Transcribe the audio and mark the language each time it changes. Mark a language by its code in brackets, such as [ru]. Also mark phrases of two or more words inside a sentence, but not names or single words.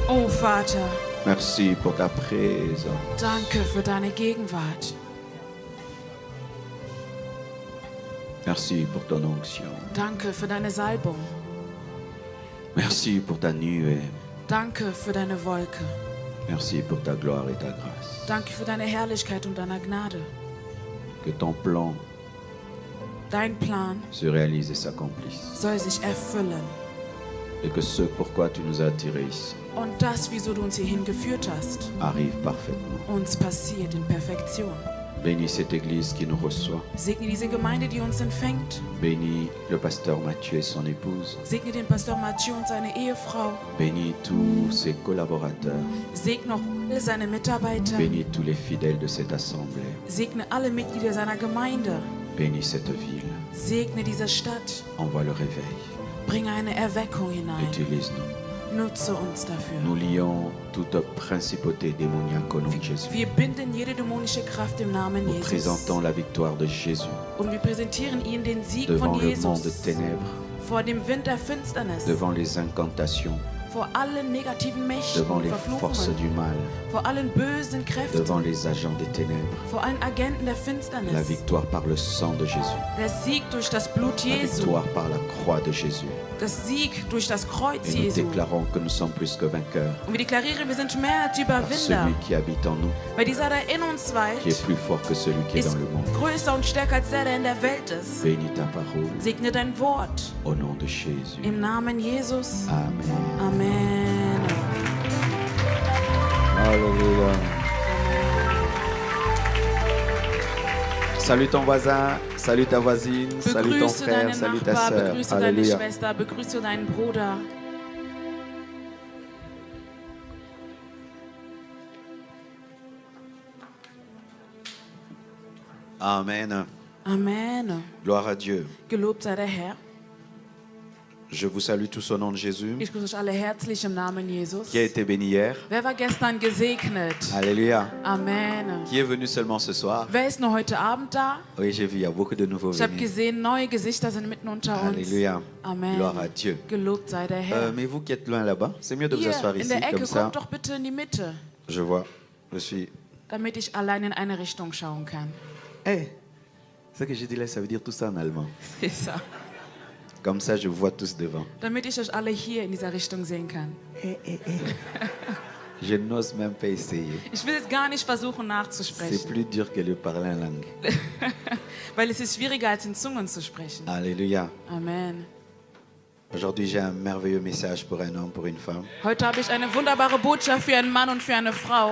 [de] Oh Vater, [fr] merci pour ta présence. [de] danke für deine Gegenwart. [fr] Merci pour ton onction. [de] Danke für deine Salbung. [fr] Merci pour ta nuée. [de] Danke für deine Wolke. [fr] Merci pour ta gloire et ta grâce. [de] Danke für deine Herrlichkeit und deine Gnade. [fr] Que ton plan [de] Dein Plan [fr] se réalise et s'accomplisse. [de] soll sich erfüllen. [fr] Et que ce pourquoi tu nous as attirés ici [de] Und das, wieso du uns hierhin geführt hast, [fr] arrive parfaitement. [de] uns passiert in Perfektion. [fr] Bénis cette église qui nous reçoit. [de] Segne diese Gemeinde, die uns empfängt. [fr] Bénis le pasteur Mathieu et son épouse. [de] Segne den Pastor Mathieu und seine Ehefrau. [fr] Bénis tous ses collaborateurs. [de] Segne auch alle seine Mitarbeiter. [fr] Bénis tous les fidèles de cette assemblée. [de] Segne alle Mitglieder seiner Gemeinde. [fr] Bénis cette ville. [de] Segne diese Stadt. [fr] Envoie le réveil. [de] Bringe eine Erweckung hinein. [fr] Utilise-nous. [de] Nutze uns dafür. [fr] Nous lions toute principauté démoniaque au nom de Jésus. [de] Wir binden jede dämonische Kraft im Namen [fr] Nous [de] Jesus. [fr] présentons la victoire de Jésus [de] Und wir präsentieren ihnen den Sieg [fr] devant [de] von [fr] le monde de [de] Jesus. [fr] ténèbres, [de] Vor dem Wind der Finsternis. [fr] devant les incantations, [de] Vor allen negativen Mächten [fr] devant [de] und [fr] les forces [de] Verfluchungen. [fr] du mal, [de] Vor allen bösen Kräften. [fr] devant les agents des ténèbres. [de] Vor allen Agenten der [fr] La [de] Finsternis. [fr] victoire par le sang de Jésus. [de] Der Sieg durch das Blut [fr] La [de] Jesu. [fr] victoire par la croix de Jésus. [de] Das Sieg durch das Kreuz [fr] Et nous [de] Jesu. [fr] déclarons que nous sommes plus que vainqueurs [de] Und wir deklarieren, wir sind mehr als [fr] par [de] Überwinder. [fr] celui qui habite en nous, [de] Weil dieser, der in uns [fr] qui est [de] weilt, [fr] plus fort que celui qui est [de] ist [fr] dans le monde. [de] größer und stärker als der, der in der Welt ist. [fr] Bénis ta parole [de] Segne dein Wort. [fr] au nom de Jésus. [de] Im Namen Jesus. [fr] Amen. [de] Amen. [fr] Alléluia. Salue ton voisin, salue ta voisine, salue ton [de] Begrüße [fr] frère, [de] deinen [fr] salue ta [de] Nachbar, [fr] sœur. [de] begrüße deine [fr] Alléluia. [de] Schwester, begrüße deinen Bruder. [fr] Amen. [de] Amen. [fr] Gloire à Dieu. [de] Gelobt sei der Herr. [fr] Je vous salue tous au nom de Jésus. [de] Ich grüße euch alle herzlich im Namen Jesus. [fr] Qui a été béni hier? [de] Wer war gestern gesegnet? [fr] Alléluia. [de] Amen. [fr] Qui est venu seulement ce soir? [de] Wer ist nur heute Abend da? [fr] Oui, j'ai vu, il y a beaucoup de nouveaux [de] Ich habe [fr] venus. [de] gesehen, neue Gesichter sind mitten unter uns. [fr] Alléluia. [de] Amen. [fr] Gloire à Dieu. [de] Gelobt sei der Herr. [fr] Mais vous qui êtes loin là-bas, c'est mieux de vous [de] Hier [fr] asseoir [de] in [fr] ici, [de] der Ecke, [fr] comme ça. [de] kommt doch bitte in die Mitte, [fr] Je vois, je suis... [de] damit ich allein in eine Richtung schauen kann. [fr] Hé, ce que j'ai dit là, ça veut dire tout ça en allemand. C'est ça. Comme ça, je vous vois tous devant. [de] Damit ich euch alle hier in dieser Richtung sehen kann. [fr] Je n'ose même pas essayer. [de] Ich will jetzt gar nicht versuchen [fr] C'est [de] nachzusprechen, [fr] plus dur que de parler en langue. [de] weil es ist schwieriger als in Zungen zu sprechen. [fr] Alléluia. [de] Amen. [fr] Aujourd'hui, j'ai un merveilleux message pour un homme, pour une femme. [de] Heute habe ich eine wunderbare Botschaft für einen Mann und für eine Frau.